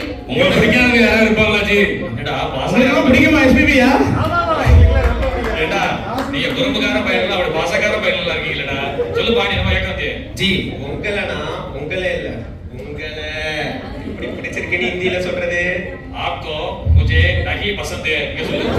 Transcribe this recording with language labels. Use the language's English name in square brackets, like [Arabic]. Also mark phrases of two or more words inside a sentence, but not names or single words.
[Tamil] உங்களை பிடிக்காதவங்க யாராவது இருப்பாங்களா ஜி? ஏண்டா உங்களுக்கு பிடிக்குமா எஸ்பிபியா? ஏண்டா நீங்க குறும்புக்கார பையன்ல அப்படி பாசக்கார பையன்ல இருக்கீங்களா? சொல்லு பாடி நம்ம ஏக்காந்தே. ஜி உங்களனா உங்களே இல்ல, உங்களை இப்படி பிடிச்சிருக்குன்னு ஹிந்தியில சொல்றது. [Hindi] आपको मुझे नहीं पसंद है. [Tamil] இங்க சொல்லு.